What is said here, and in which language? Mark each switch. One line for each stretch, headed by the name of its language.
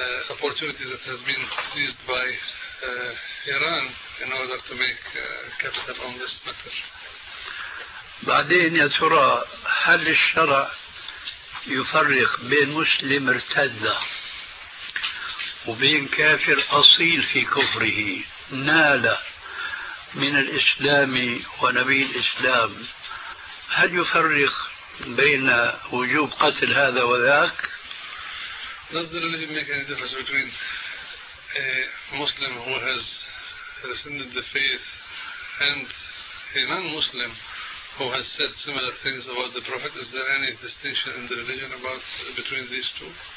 English: opportunity that has been seized by Iran in order to make capital on this matter.
Arabic: بعدين يا ترى هل الشرع يفرق بين مسلم ارتد وبين كافر أصيل في كفره نال من الإسلام ونبي الإسلام؟ هل يفرق بين وجوب قتل هذا وذاك؟
English: Does the religion make any difference between a Muslim who has rescinded the faith and a non-Muslim who has said similar things about the Prophet? Is there any distinction in the religion about between these two?